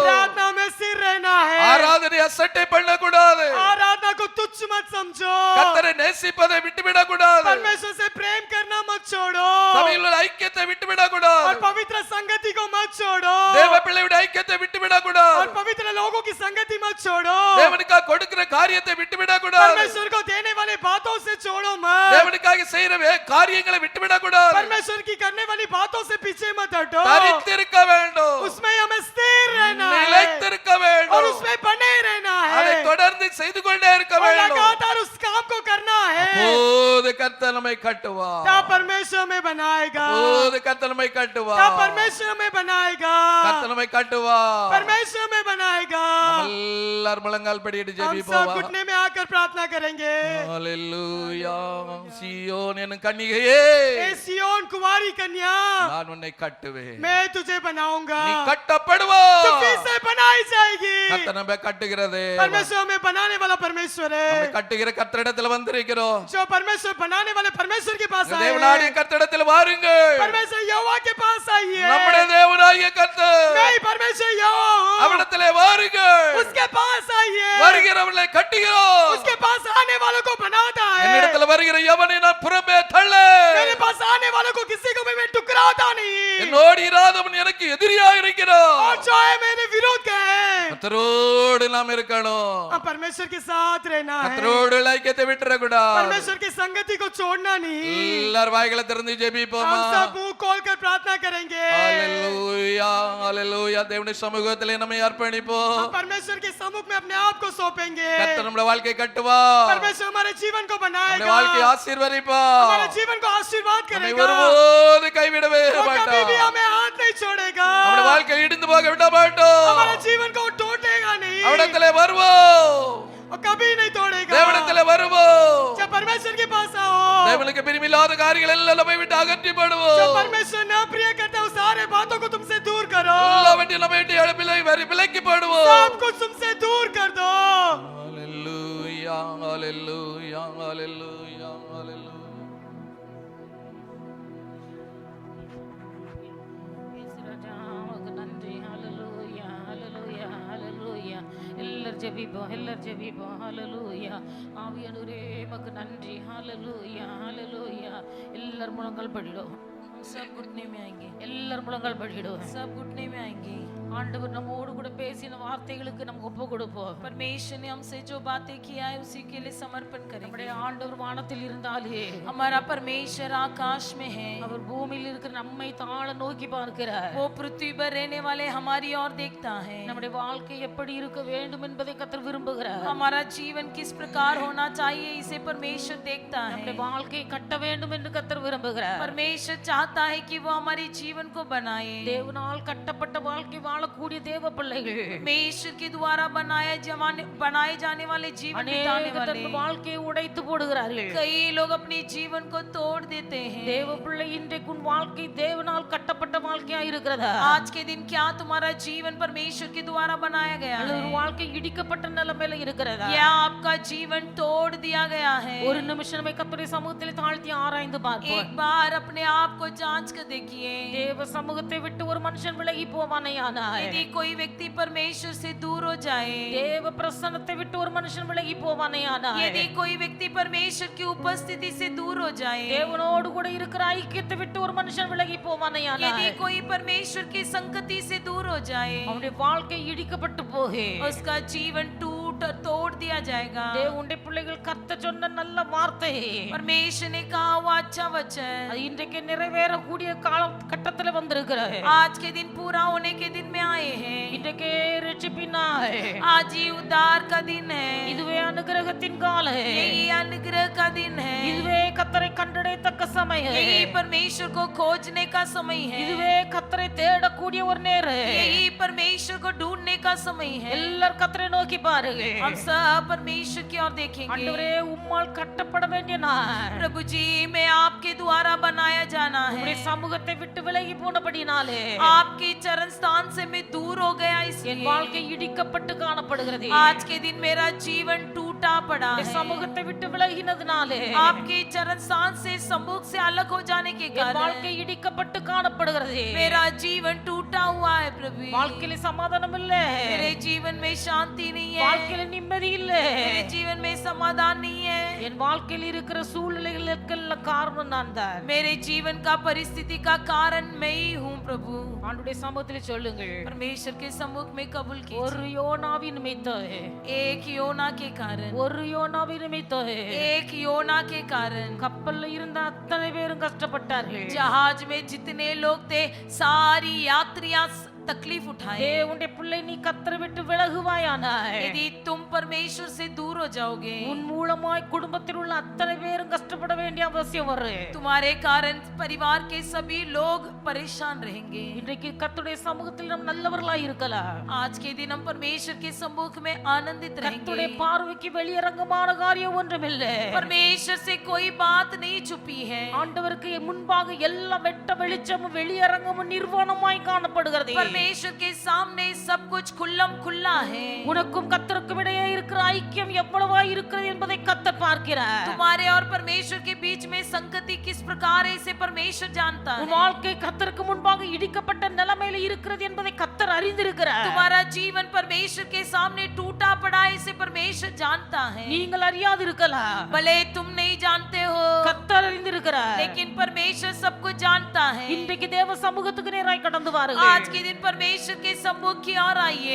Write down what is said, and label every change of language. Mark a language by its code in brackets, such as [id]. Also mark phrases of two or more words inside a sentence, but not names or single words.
[hi] प्रार्थना में स्थिर रहना है, [ta] ஆராதனை அசட்டை பண்ணக்கூடாது, [hi] आराधना को तुच्छ मत समझो, [ta] கர்த்தரை நேசிப்பதை விட்டுவிடக்கூடாது, [hi] परमेश्वर से प्रेम करना मत छोड़ो, [ta] சபையில் உள்ள ஐக்கியத்தை விட்டுவிடக்கூடாது, [hi] और पवित्र संगति को मत छोड़ो, [ta] தேவ பிள்ளையுடைய ஐக்கியத்தை விட்டுவிடக்கூடாது, [hi] और पवित्र लोगों की संगति मत छोड़ो, [ta] தேவனுக்கு கொடுக்கிற காரியத்தை விட்டுவிட கூடாது. [hi] परमेश्वर को देने वाले बातों से छोड़ो मत। [ta] தேவனுக்காக செய்யற காரியங்களை விட்டுவிட கூடாது. [hi] परमेश्वर की करने वाली बातों से पीछे मत हटो। [ta] தரித்திருக்க வேண்டும், [hi] उसमें हमें स्थिर रहना है [ta] நிலைத்திருக்க [hi] और [ta] வேண்டும், [hi] उसमें बने रहना [ta] அதை [hi] है [ta] தொடர்ந்து செய்து கொண்டே இருக்க [hi] और [ta] வேண்டும். [hi] लगातार उस काम को करना है। [ta] அப்போது கர்த்தர் நம்மை கட்டுவார். [hi] तब परमेश्वर में बनाएगा, [ta] அப்போது கர்த்தர் நம்மை கட்டுவார். [hi] तब परमेश्वर में बनाएगा, [ta] கர்த்தர் நம்மை கட்டுவார். [hi] परमेश्वर में बनाएगा। [ta] நம்ம எல்லாரும் முழங்கால் படியிட்டு [hi] हम सब [ta] ஜெபிப்போம். [hi] घुटने में आकर प्रार्थना करेंगे। [ta] ஹalleluya. சீயோன் என் கன்னிகையே, [hi] ए सियोन कुंवारी कन्या, [ta] நான் உன்னை கட்டுவேன், [hi] मैं तुझे बनाऊंगा, [ta] நீ கட்டப்படுவாய். [hi] तू फिर से बनाई जाएगी। [ta] கர்த்தர் நம்மை கட்டுகிறது. [hi] परमेश्वर में बनाने वाला परमेश्वर [ta] நம்மை [hi] है। [ta] கட்டுகிற கர்த்தரிடத்தில் வந்திருக்கிறோம். [hi] जो परमेश्वर बनाने वाले परमेश्वर के पास आए [ta] தேவனாகிய [hi] हैं। [ta] கர்த்தரிடத்தில் வாருங்கள். [hi] परमेश्वर यहोवा के पास आइए। [ta] நம்முடைய தேவனாகிய கர்த்தர் [hi] मैं ही परमेश्वर यहोवा हूँ। [ta] அவரிடத்திலே வாருங்கள். [hi] उसके पास आइए। [ta] வருகிறவர்களை கட்டுகிறோம். [hi] उसके पास आने वालों को बनाता है। [ta] என்னிடத்தில் வருகிற எவனை நான் புறம்பே தள்ள, [hi] मेरे पास आने वालों को किसी को भी मैं टुकराता नहीं। [ta] என்னோடு இராதவன் எனக்கு எதிரியாக இருக்கிறான். [hi] और जो है मेरे विरोध का है। [ta] கர்த்தரோடு நாம் இருக்கணும். [hi] अब परमेश्वर के साथ रहना है। [ta] கர்த்தரோடு ஐக்கியத்தை விட்டுறக்கூடாது. [hi] परमेश्वर की संगति को छोड़ना नहीं। [ta] எல்லாரும் வாய்களை திறந்து ஜெபிப்போமா. [hi] हम सब मुंह खोलकर प्रार्थना करेंगे। [ta] ஹalleluya, ஹalleluya. தேவனுடைய சமூகத்திலே நம்மை அர்ப்பணிப்போம். [hi] हम परमेश्वर के सम्मुख में अपने आप को सौंपेंगे। [ta] கர்த்தர் நம்முடைய வாழ்க்கையை கட்டுவார். [hi] परमेश्वर हमारे जीवन को [ta] நம்முடைய [hi] बनाएगा, [ta] வாழ்க்கையை ஆசீர்வதிப்பார். [hi] हमारे जीवन को आशीर्वाद [ta] நம்மை [hi] करेगा, [ta] ஒருபோதும் கைவிடவே [hi] वो कभी भी [ta] மாட்டார். [hi] हमें हाथ नहीं छोड़ेगा, [ta] நம்முடைய வாழ்க்கை இடிந்து போக விட மாட்டோம். [hi] हमारे जीवन को टूटेगा नहीं [ta] அவரிடத்திலே வருவோம், [hi] और कभी नहीं तोड़ेगा। [ta] தேவனிடத்திலே வருவோம். [hi] जब परमेश्वर के पास आओ, [ta] தேவனுக்கு பிரியமில்லாத காரியங்கள் எல்லாம் நம்மை விட்டு அகற்றி [hi] जब [ta] போடுவோம். [hi] परमेश्वर न प्रिय करता है, उस सारे बातों को तुमसे दूर करो, [ta] எல்லாவற்றையும் நம்மை விட்டு விலக்கி போடுவோம். [hi] सब कुछ तुमसे दूर कर दो। [ta] ஹalleluya, ஹalleluya, ஹalleluya, ஹalleluya. நன்றி. ஹalleluya, ஹalleluya, ஹalleluya. எல்லாரும் ஜெபிப்போம், எல்லாரும் ஜெபிப்போம். ஹalleluya. ஆவியானவரே உமக்கு நன்றி. ஹalleluya, ஹalleluya. எல்லாரும் முழங்கால் படிடும். [hi] सब घुटने में आएंगे, [ta] எல்லாரும் முழங்கால் படிடும். [hi] सब घुटने में आएंगे। [ta] ஆண்டவர் நம்மோடு கூட பேசின வார்த்தைகளுக்கு நமக்கு ஒப்பு கொடுப்போம். [hi] परमेश्वर ने हमसे जो बातें किया है उसी के लिए समर्पण करेंगे। [ta] நம்முடைய ஆண்டவர் வானத்தில் இருந்தாலே [hi] हमारा परमेश्वर आकाश में है, [ta] அவர் பூமியில் இருக்கிற நம்மை தாழ நோக்கி பார்க்கிறார். [hi] वो पृथ्वी पर रहने वाले हमारी ओर देखता है। [ta] நம்முடைய வாழ்க்கை எப்படி இருக்க வேண்டும் என்பதை கர்த்தர் விரும்புகிறார். [hi] हमारा जीवन किस प्रकार होना चाहिए इसे परमेश्वर देखता [ta] நம்முடைய [hi] है। [ta] வாழ்க்கையை கட்ட வேண்டும் என்று கர்த்தர் விரும்புகிறார். [hi] परमेश्वर चाहता है कि वो हमारे जीवन को बनाए। [ta] தேவனால் கட்டப்பட்ட வாழ்க்கை வாழக்கூடிய தேவ பிள்ளைகள் [hi] परमेश्वर के द्वारा बनाए जाने वाले जीवन बिताने [ta] அநேகர் [hi] वाले, [ta] தன் வாழ்க்கையை உடைத்து போடுகிறார்கள். [hi] कई लोग अपने जीवन को तोड़ देते हैं। [ta] தேவ பிள்ளை இன்றைக்கு உன் வாழ்க்கை தேவனால் கட்டப்பட்ட வாழ்க்கையா இருக்கிறதா? [hi] आज के दिन क्या तुम्हारा जीवन परमेश्वर के द्वारा बनाया गया [ta] அல்லது [hi] है, [ta] ஒரு வாழ்க்கை இடிக்கப்பட்ட நிலைமையில இருக்கிறதா? [hi] या आपका जीवन तोड़ दिया गया है? [ta] ஒரு நிமிஷம் நம்ம கர்த்தருடைய சமூகத்தில் தாழ்த்தி ஆராய்ந்து பார்ப்போம். [hi] एक बार अपने आप को जांच कर देखिए। [ta] தேவ சமூகத்தை விட்டு ஒரு மனுஷன் விலகி போவானேயானாய், [hi] यदि कोई व्यक्ति परमेश्वर से दूर हो जाए, [ta] தேவ பிரசன்னத்தை விட்டு ஒரு மனுஷன் விலகி போவானேயானாய், [hi] यदि कोई व्यक्ति परमेश्वर की उपस्थिति से दूर हो जाए, [ta] தேவனோடு கூட இருக்கிற ஐக்கியத்தை விட்டு ஒரு மனுஷன் விலகி போவானேயானாய், [hi] यदि कोई परमेश्वर की संगति से दूर हो जाए, [ta] அவனுடைய வாழ்க்கை இடிக்கப்பட்டு போகே. [hi] उसका जीवन तोड़ दिया जाएगा। [ta] தேவனுடைய பிள்ளைகள் கர்த்தர் சொன்ன நல்ல வார்த்தை [hi] परमेश्वर ने कहा हुआ अच्छा वचन [ta] அது இன்றைக்கு நிறைவேறக்கூடிய காலகட்டத்தில் வந்திருக்கிறது. [hi] आज के दिन पूरा होने के दिन में आए हैं। [ta] இன்றைக்கு ரட்சிப்பினாய் [hi] आज ही उद्धार का दिन है, [ta] இதுவே அனுகிரகத்தின் காலம், [hi] यही अनुग्रह का दिन है, [ta] இதுவே கர்த்தரை கண்டடையத்தக்க சமயம், [hi] यही परमेश्वर को खोजने का समय है, [ta] இதுவே கர்த்தரை தேடக்கூடிய ஒரு நேரம். [hi] यही परमेश्वर को ढूंढने का समय है। [ta] எல்லாரும் கர்த்தரை நோக்கி பாருங்க. [hi] हम सब परमेश्वर की ओर देखेंगे। [ta] ஆண்டவரே உம்மால் கட்டப்பட வேண்டிய நான் [hi] प्रभु जी, मैं आपके द्वारा बनाया जाना [ta] உம்முடைய [hi] है। [ta] சமூகத்தை விட்டு விலகி போனபடினாலே [hi] आपके चरण स्थान से मैं दूर हो गया, [ta] என் [hi] इसलिए [ta] வாழ்க்கை இடிக்கப்பட்டு காணப்படுகிறது. [hi] आज के दिन मेरा जीवन टूटा पड़ा [ta] உம்முடைய [hi] है। [ta] சமூகத்தை விட்டு விலகினதுனாலே [hi] आपके चरण स्थान से सम्मुख से अलग हो जाने के [ta] என் [hi] कारण [ta] வாழ்க்கை இடிக்கப்பட்டு காணப்படுகிறது. [hi] मेरा जीवन टूटा हुआ है। प्रभु, [ta] வாழ்க்கையில சமாதானம் இல்ல, [hi] मेरे जीवन में शांति नहीं है, [ta] வாழ்க்கையில நிம்மதி இல்ல, [hi] मेरे जीवन में समाधान नहीं है। [ta] என் வாழ்க்கையில் இருக்கிற சூழ்நிலைகளுக்கெல்லாம் காரணம் நான் தான். [hi] मेरे जीवन का परिस्थिति का कारण मैं ही हूँ प्रभु [ta] ஆண்டுடைய சமூகத்தில் சொல்லுங்கள், [hi] परमेश्वर के सम्मुख में कबूल कीजिए। [ta] ஒரு யோனாவின் நிமித்தம், [hi] एक योना के कारण, [ta] ஒரு யோனாவின் நிமித்தம் [hi] एक योना के कारण [ta] கப்பல்ல இருந்த அத்தனை பேரும் கஷ்டப்பட்டார்கள். [hi] जहाज में जितने लोग थे सारी यात्रियां तकलीफ उठाए। [ta] தேவனுடைய பிள்ளை, நீ கர்த்தரை விட்டு விலகுவாயானாய், [hi] यदि तुम परमेश्वर से दूर हो जाओगे, [ta] உன் மூலமாய் குடும்பத்தில் உள்ள அத்தனை பேரும் கஷ்டப்பட வேண்டிய அவசியம் வரும். [hi] तुम्हारे कारण परिवार के सभी लोग परेशान रहेंगे। [ta] இன்றைக்கு கர்த்தருடைய சமூகத்தில் நாம் நல்லவர்களாய் இருக்கலாம். [hi] आज के दिन हम परमेश्वर के सम्मुख में आनंदित रहेंगे। [ta] கர்த்தருடைய பார்வைக்கு வெளியரங்கமான காரியம் ஒன்றுமில்லை. [hi] परमेश्वर से कोई बात नहीं छुपी है। [ta] ஆண்டவருக்கு முன்பாக எல்லாம் வெட்ட வெளிச்சமும் வெளியரங்கமும் நிர்வாணமாய் காணப்படுகிறது. [hi] परमेश्वर के सामने सब कुछ खुल्लम खुल्ला है। [ta] உனக்கும் கர்த்தருக்கும் இடையே இருக்கிற ஐக்கியம் எவ்வளவாய் இருக்கிறது என்பதை கர்த்தர் பார்க்கிறார். [hi] तुम्हारे और परमेश्वर के बीच में संगति किस प्रकार है इसे परमेश्वर जानता है। [ta] உன் வாழ்க்கை கர்த்தருக்கு முன்பாக இடிக்கப்பட்ட நிலைமையில இருக்கிறது என்பதை கர்த்தர் அறிந்திருக்கிறார். [hi] तुम्हारा जीवन परमेश्वर के सामने टूटा पड़ा है इसे परमेश्वर जानता है। [ta] நீங்கள் அறியாது இருக்கலாம், [hi] भले तुम नहीं जानते हो, [ta] கர்த்தர் அறிந்திருக்கிறார். [hi] लेकिन परमेश्वर सब कुछ जानता है। [ta] இன்றைக்கு தேவ சமூகத்துக்கு நேராய் கடந்து வாருங்கள். [hi] आज के दिन परमेश्वर के सम्मुख की ओर आइए।